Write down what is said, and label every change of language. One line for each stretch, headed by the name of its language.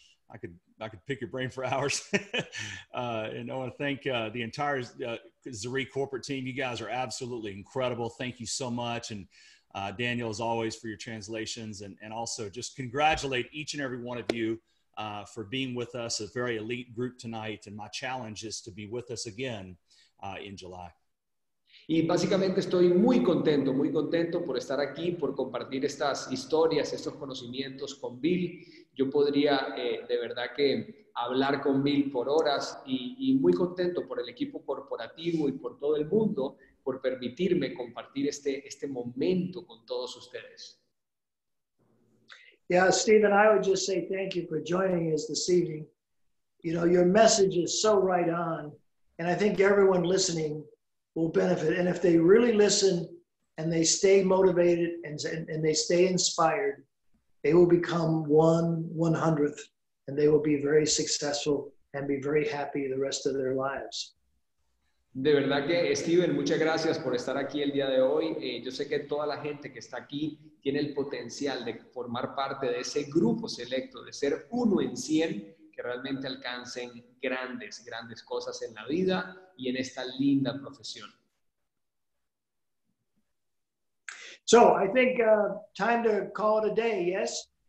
English: I could pick your brain for hours. And I want to thank the entire Zrii corporate team. You guys are absolutely incredible. Thank you so much. And Daniel, as always, for your translations, and also just congratulate each and every one of you for being with us, a very elite group tonight. And my challenge is to be with us again in July.
Spanish: Y básicamente estoy muy contento por estar aquí, por compartir estas historias, estos conocimientos con Bill. Yo podría de verdad que hablar con Bill por horas y muy contento por el equipo corporativo y por todo el mundo por permitirme compartir este momento con todos ustedes.
English: Yeah, Stephen, I would just say thank you for joining us this evening. You know, your message is so right on, and I think everyone listening will benefit. And if they really listen and they stay motivated and they stay inspired, they will become 1/100th, and they will be very successful and be very happy the rest of their lives.
Spanish: De verdad que, Steven, muchas gracias por estar aquí el día de hoy. Yo sé que toda la gente que está aquí tiene el potencial de formar parte de ese grupo selecto, de ser 1 en 100, que realmente alcancen grandes cosas en la vida y en esta linda profesión.
English: So I think time to call it a day, yes?